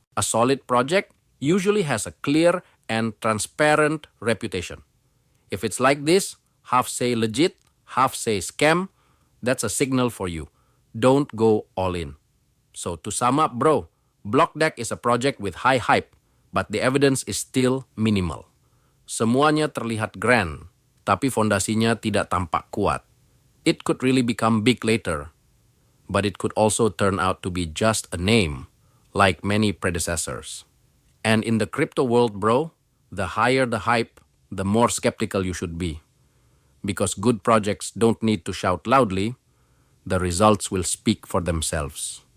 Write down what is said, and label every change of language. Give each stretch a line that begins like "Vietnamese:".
English: A solid project usually has a clear and transparent reputation. If it's like this, half say legit, half say scam, that's a signal for you. Don't go all in. So to sum up, bro, BlockDAG is a project with high hype, but the evidence is still minimal.
Indonesian: Semuanya terlihat grand, tapi fondasinya tidak tampak kuat.
English: It could really become big later, but it could also turn out to be just a name, like many predecessors. And in the crypto world, bro, the higher the hype, the more skeptical you should be. Because good projects don't need to shout loudly, the results will speak for themselves.